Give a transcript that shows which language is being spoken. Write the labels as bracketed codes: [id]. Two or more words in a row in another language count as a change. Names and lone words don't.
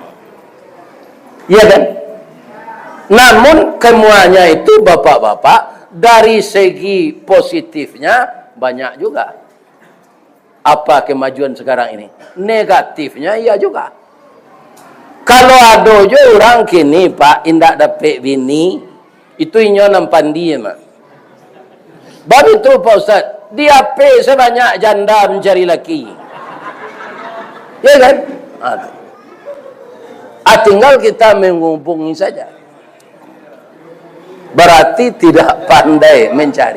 [id] Iya kan? Namun semuanya itu bapak-bapak dari segi positifnya banyak juga. Apa kemajuan sekarang ini? Negatifnya iya juga. [min] Kalau ada je orang kini Pak indak dapat bini, itu inyo nampandi mah. [id] Baru itu Pak Ustaz, di HP sebanyak janda mencari laki. Ya kan? Tinggal kita menghubungi saja. Berarti tidak pandai mencari.